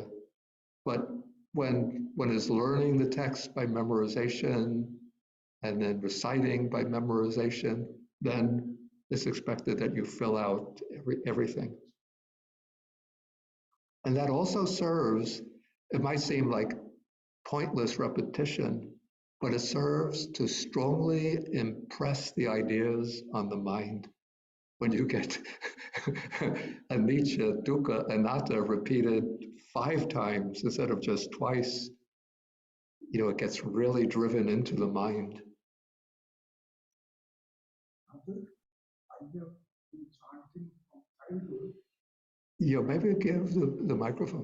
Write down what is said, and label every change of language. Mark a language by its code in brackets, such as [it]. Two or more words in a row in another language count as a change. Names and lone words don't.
[en] But when one is learning the text by memorization and then reciting by memorization, then it's expected that you fill out everything. And that also serves, it might seem like pointless repetition, but it serves to strongly impress the ideas on the mind. When you get [pi] anicca, dukkha, anatta [en] repeated 5 times instead of just twice, it gets really driven into the mind. Yeah, maybe give the microphone.